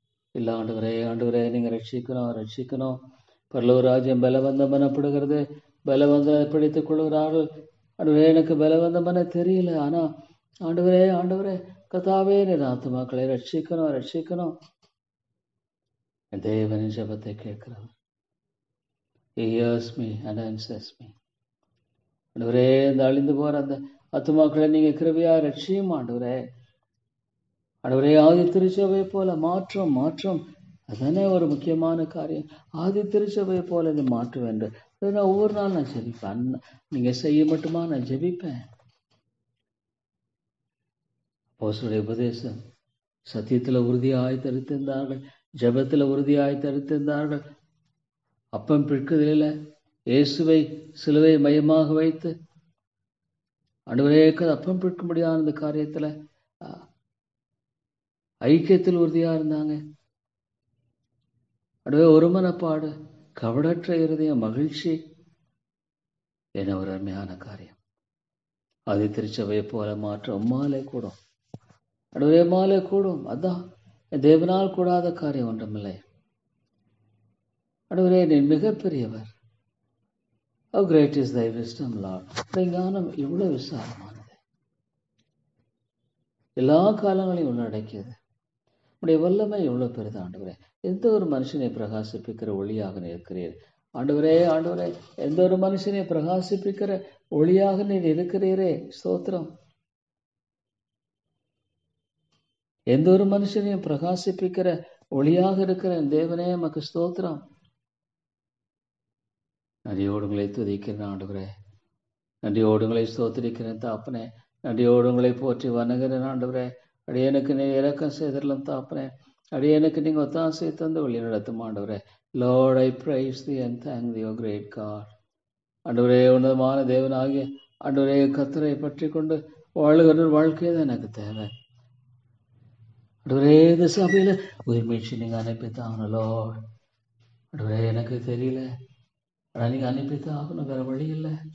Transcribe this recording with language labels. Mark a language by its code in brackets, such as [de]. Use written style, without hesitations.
[ta] இல்லை ஆண்டவரே, ஆண்டவரே, நீங்க ரட்சிக்கணும். பரலோக ராஜ்யம் பலவந்தம் எனப்படுகிறது. பலவந்தம் பிடித்துக் கொள்கிறார்கள். ஆண்டவரே, எனக்கு பலவந்தம் தெரியல. ஆனா ஆண்டவரே, ஆண்டவரே, கதாவே, நீர் ஆத்துமாக்களை ரட்சிக்கணும். தேவனின் ஜெபத்தை கேட்கிறவர். [en] He hears me and answers me. [ta] ஆண்டவரே, இந்த அழிந்து போற அந்த ஆத்துமாக்களை நீங்க கிருபையா ரட்சியும். ஆண்டவரே, ஆண்டவரே, ஆதி திருச்சபை போல மாற்றம். அதுதானே ஒரு முக்கியமான காரியம். ஆதி திருச்சபை போல இது மாற்ற வேண்டும். நான் ஒவ்வொரு நாள் நான் ஜெபிப்பேன். நீங்க செய்ய மட்டுமா நான் ஜெபிப்பேன். அப்போஸ்தலருடைய உபதேசம் சத்தியத்துல உறுதியாய் தரித்திருந்தார்கள், ஜெபத்துல உறுதியாய் தரித்திருந்தார்கள். அப்பம் பிற்குதலில் இயேசுவை சிலுவை மையமாக வைத்து ஆண்டவரே அப்பம் பிற்க முடியாத இந்த காரியத்துல ஐக்கியத்தில் உறுதியா இருந்தாங்க. ஆண்டவரே ஒருமனப்பாடு, கவடற்ற இருதயம், மகிழ்ச்சி என ஒரு அருமையான காரியம். அது திருச்சபையை போல மாற்ற உம்மாலே கூடும். ஆண்டவரே உம்மாலே கூடும். அதான் தேவனால் கூடாத காரியம் ஒன்றுமில்லை. ஆண்டவரே நீ மிகப்பெரியவர். [en] How great is thy wisdom, Lord. [ta] ஞானம் இவ்வளவு விசாலமானது, எல்லா காலங்களையும் உள்ளடக்கியது. உடைய வல்லமை எவ்வளவு பெரிது ஆண்டவரே. எந்த ஒரு மனுஷனை பிரகாசிப்பிக்கிற ஒளியாக இருக்கிறீர் ஆண்டவரே. ஆண்டவரே, எந்த ஒரு மனுஷனை பிரகாசிப்பிக்கிற ஒளியாக நீர் இருக்கிறீரே, ஸ்தோத்திரம். எந்த ஒரு மனுஷனையும் பிரகாசிப்பிக்கிற ஒளியாக இருக்கிற தேவனே மக்கு ஸ்தோத்திரம். நன்றியோடுங்களை துதிக்கிறேன் ஆண்டவரே, நன்றியோடுங்களை ஸ்தோத்திரிக்கிறேன் தாப்பனே, நன்றியோடுங்களை போற்றி வணங்குகிறேன் ஆண்டவரே. அடியனுக்கு நீ இறக்கம் செய்திடலாம் தாப்பனே, அடியனுக்கு நீங்க ஒத்தாசை தந்து வழி நடத்தும் ஆண்டவரே. [en] Lord, I praise thee and thank thee, O great God. [ta] ஆண்டவரே, உன்னதமான தேவனாகிய ஆண்டவரே, கர்த்தரை பற்றி கொண்டு வாழுகிற வாழ்க்கையை தான் எனக்கு தேவை ஆண்டவரே. இந்த சபையில உயிர் மீட்சி நீங்க அனுப்பித்தாகணும் லார்ட். ஆண்டவரே, எனக்கு தெரியல, ஆனால் நீங்க அனுப்பித்தாகணும், வேற வழி இல்லை.